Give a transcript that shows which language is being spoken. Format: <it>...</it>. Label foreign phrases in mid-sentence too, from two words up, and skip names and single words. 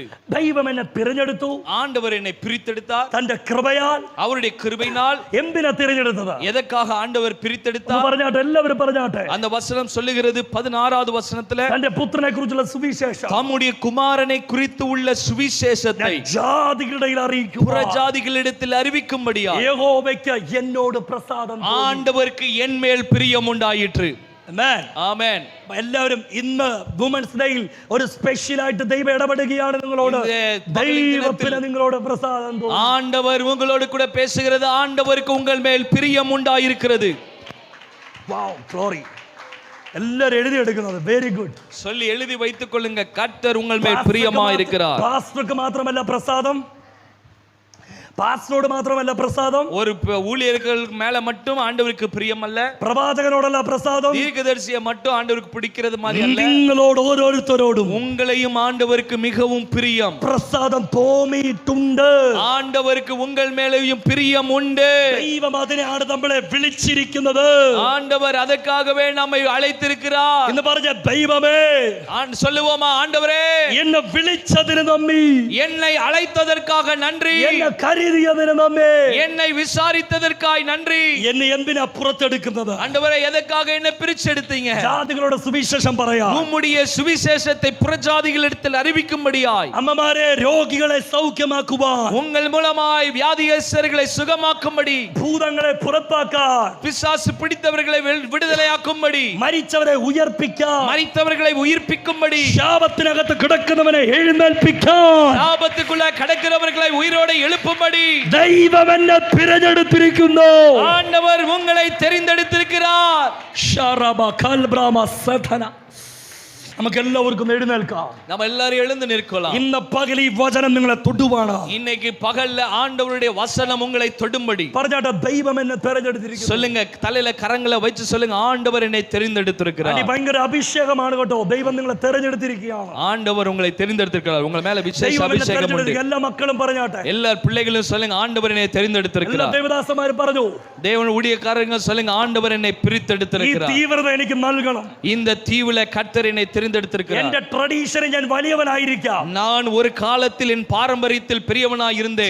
<ml>ദൈവം എന്നെ തിരഞ്ഞെടുത്തു.</ml> <ta>ஆண்டவர் என்னை பிரித்தெடுத்தார்.</ta> <ml>തന്റെ കൃപയാൽ</ml> <ta>அவருடைய கிருபையினால்</ta> <ml>എന്തിനാ തിരഞ്ഞെടുത്തത്?</ml> <ta>எதற்காக ஆண்டவர் பிரித்தெடுத்தார்?</ta> <ml>പറഞ്ഞാട്ടെ, എല്ലാവരും പറഞ്ഞാട്ടെ.</ml> <ta>அந்த வசனம் சொல்லுகிறது 16வது வசனத்துல</ta> <ml>തന്റെ പുത്രനെ കുറിച്ചുള്ള സുവിശേഷം</ml> <ta>தம்முடைய குமாரனை குறித்து உள்ள சுவிசேஷத்தை</ta> <ml>ജാതികളുടെ ഇടയിൽ അറിയിക്കുക.</ml> <ta>புறஜாதிகளிடத்தில் அறிவிக்கும்படியா</ta> <ml>യഹോവയ്ക്ക് എന്നോട് പ്രസാദം തോന്നി.</ml> <ta>ஆண்டவருக்கு என் மேல் பிரியம் உண்டாயிற்று.</ta> <ml>ആമേൻ.</ml> <ta>ஆமென்.</ta> <ml>എല്ലാവരും ഇന്ന്</ml> <en>women's day</en> <ml>ഒരു സ്പെഷ്യൽ ആയിട്ട് ദൈവം ഇടപെടുകയാണ് നിങ്ങളോട്. ദൈവത്തിന് നിങ്ങളോട് പ്രസാദം തോന്നി.</ml> <ta>ஆண்டவர் உங்களோடு கூட பேசுகிறது. ஆண்டவருக்கு உங்கள் மேல் பிரியம் உண்டாயிருக்கிறது.</ta> <en>Wow, glory.</en> <ml>എല്ലാവരും എഴുതി എടുക്കുന്നത്</ml> <en>very good.</en> <ta>சொல்லி எழுதி வைத்துக் கொள்ளுங்க. கர்த்தர் உங்கள் மேல் பிரியமா இருக்கிறார்.</ta> <ml>പാസ്റ്റർക്ക് മാത്രമല്ല പ്രസാദം, പാസ്റ്ററോട് മാത്രമല്ല പ്രസാദം,</ml> <ta>ஒரு ஊழியர்கள் மேல மட்டும் ஆண்டவருக்கு பிரியம் அல்ல,</ta> <ml>പ്രവാചകനോടല്ല പ്രസാദം,</ml> <ta>தீர்க்கதரிசியை மட்டும் ஆண்டவருக்கு பிடிக்கிறது மாதிரி அல்ல,</ta> <ml>നിങ്ങളോട് ഓരോരുത്തരോടും</ml> <ta>உங்களையும் ஆண்டவருக்கு மிகவும் பிரியம்.</ta> <ml>പ്രസാദം തോന്നിയിട്ടുണ്ട്.</ml> <ta>ஆண்டவருக்கு உங்கள் மேலேயும் பிரியம் உண்டு.</ta> <ml>ദൈവം അതിനെയാണ് നമ്മളെ വിളിച്ചിരിക്കുന്നത്.</ml> <ta>ஆண்டவர் அதற்காகவே நம்மை அழைத்திருக்கிறார்.</ta> <ml>എന്ന് പറഞ്ഞ ദൈവമേ,</ml> <ta>சொல்லுவோமா, ஆண்டவரே</ta> <ml>എന്നെ വിളിച്ചതിന് നന്ദി,</ml> <ta>என்னை அழைத்ததற்காக நன்றி,</ta> <ml>എന്നെ കരുതിയതിന് നന്ദി,</ml> <ta>என்னை விசாரித்ததற்காய் நன்றி.</ta> <ml>എന്നെ എന്തിനാ പുറത്തെടുക്കുന്നത്?</ml> <ta>ஆண்டவரே எதற்காக என்னை பிரிச்செடுத்தீங்க?</ta> <ml>ജാതികളോട് സുവിശേഷം പറയാ,</ml> <ta>உம்முடைய சுவிசேஷத்தை புறஜாதிகளிடத்தில் அறிவிக்கும்படியாய்,</ta> <ml>അമ്മമാരെ രോഗികളെ സൗഖ്യമാക്കുവാൻ,</ml> <ta>உங்கள் மூலமாய் வியாதியஸ்தர்களை சுகமாக்கும்படி,</ta> <ml>ഭൂതങ്ങളെ പുറത്താക്കാൻ,</ml> <ta>பிசாசு பிடித்தவர்களை விடுதலையாக்கும்படி,</ta> <ml>മരിച്ചവരെ ഉയർപ്പിക്കാൻ,</ml> <ta>மரித்தவர்களை உயிர்ப்பிக்கும்படி,</ta> <ml>ശാപത്തിനകത്ത് കിടക്കുന്നവനെ എഴുന്നേൽപ്പിക്കാൻ,</ml> <ta>ஆபத்துக்குள்ள கடக்கிறவர்களை உயிரோடு எழுப்பும்படி</ta> <ml>ദൈവം എന്നെ തിരഞ്ഞെടുത്തിരിക്കുന്നു.</ml> <ta>ஆண்டவர் உங்களை தெரிந்தெடுத்திருக்கிறார். ശരബ കൽബ്രാമ സധന.</ta> <ml>നമുക്ക് എല്ലാവർക്കും എഴുന്നേൽക്കാം.</ml> <ta>நம்ம எல்லாரும் எழுந்து நிற்கலாம்.</ta> <ml>ഇന്ന് പകൽ ഈ വചനം നിങ്ങളെ തൊടുവാണ്.</ml> <ta>இன்னைக்கு பகல்ல ஆண்டவருடைய வசனம் உங்களை தொடும்படி.</ta> <ml>പറഞ്ഞാട്ടെ, ദൈവം എന്നെ തിരഞ്ഞെടുത്തിരിക്കുന്നു.</ml> <ta>சொல்லுங்க, தலையில கரங்களை வச்சு சொல்லுங்க, ஆண்டவர் என்னை தெரிந்தெடுத்திருக்கிறார்.</ta> <ml>ഭയങ്കര അഭിഷേകമാണ് കേട്ടോ. ദൈവം നിങ്ങളെ തിരഞ്ഞെടുത്തിരിക്കുകയാണ്.</ml> <ta>ஆண்டவர் உங்களை தெரிந்தெடுத்திருக்கிறார். உங்க மேல விசேஷ அபிஷேகம் உண்டு.</ta> <ml>എല്ലാ മക്കളും പറഞ്ഞാട്ടെ,</ml> <ta>எல்லா பிள்ளைகளும் சொல்லுங்க, ஆண்டவர் என்னை தெரிந்தெடுத்திருக்கிறார்.</ta> <ml>ദേവദാസന്മാർ പറഞ്ഞു,</ml> <ta>தேவன் ஊழியக்காரங்க சொல்லுங்க, ஆண்டவர் என்னை</ta> <ml>ഈ</ml> <ta>பிரித்தெடுத்திருக்கிறார்.</ta> <ml>തീവ്രത എനിക്ക് നൽകണം.</ml> <ta>இந்த தீவுல கர்த்தர் என்னை தெரிந்தெடுத்திருக்கிறார்.</ta> <ml>എന്റെ ട്രഡീഷനിൽ ഞാൻ വലിയവനായിരിക്കാം,</ml> <ta>நான் ஒரு காலத்தில் என் பாரம்பரியத்தில் பெரியவனாய் இருந்தேன்,</ta>